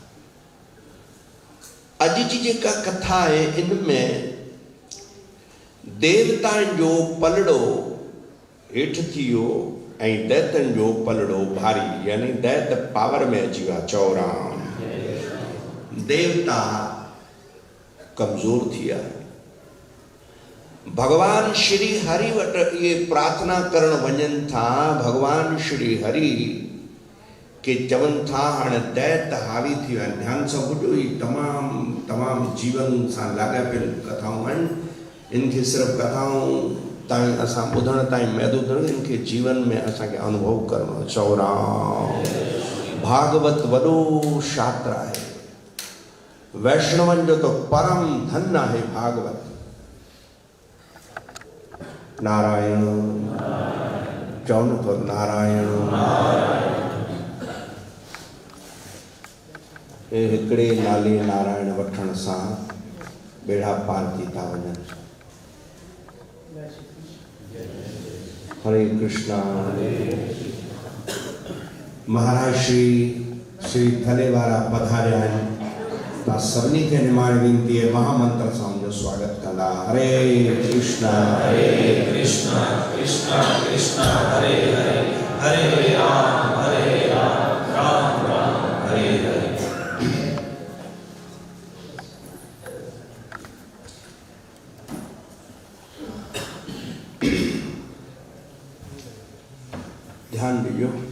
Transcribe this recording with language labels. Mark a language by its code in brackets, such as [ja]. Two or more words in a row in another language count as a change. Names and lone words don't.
[sd] अॼु जी जेका कथा आहे इन में देवताउनि जो पलड़ो हेठि थी वियो ऐं दैतनि जो पलड़ो भारी, यानी दैत पावर में अची विया। चओ राम। देवता कमज़ोर थी विया। भगवान श्री हरि वटि इहे प्रार्थना करण वञनि था। भगवान श्री हरि के चवनि था हाणे दैत हावी थी विया। ध्यान सां ॿुधो, ही तमामु जीवन सां लाॻापियल कथाऊं आहिनि। इनखे सिर्फ़ु कथाऊं ताईं असां ॿुधण ताईं महदूद न, इनखे जीवन में असांखे अनुभव करणो। चओ राम। भागवत वॾो शास्त्र आहे। वैष्णवनि जो तो परम धन आहे भागवत। नारायण। चवनि तो नारायण। हिकिड़े नाले नारायण वठण सां बेड़ा पार थी था वञनि। हरे कृष्णा। महाराज श्री थले वारा पधारिया आहिनि। तव्हां सभिनी खे निमाण वेनिती आहे, महामंत्र सां मुंहिंजो स्वागत कंदा। हरे कृष्णा कृष्णा कृष्णा हरे हरे, हरे राम राम राम हरे हरे। [hi] ध्यान दीजिए।